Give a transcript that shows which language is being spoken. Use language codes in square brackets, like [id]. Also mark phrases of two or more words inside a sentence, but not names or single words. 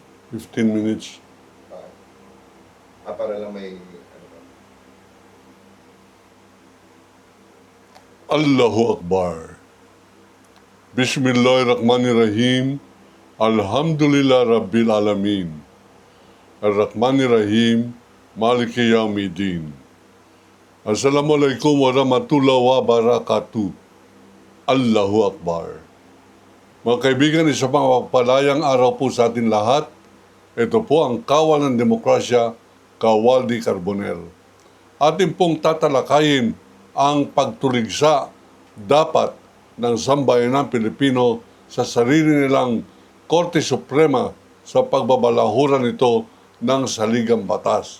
[en] 15 minutes. [tl] Para lang may... [ar] الله أكبر. بسم الله الرحمن الرحيم. الحمد لله رب العالمين. الرحمن الرحيم. مالك يوم الدين. السلام عليكم ورحمة الله وبركاته. الله أكبر. [tl] Mga kaibigan, isa pang mapagpalayang araw po sa atin lahat. Ito po ang Kawal ng Demokrasya, Kawal di Carbonell. Atin pong tatalakayin ang pagtuligsa dapat ng sambayanang Pilipino sa sarili nilang Korte Suprema sa pagbabalahuran nito ng saligang batas.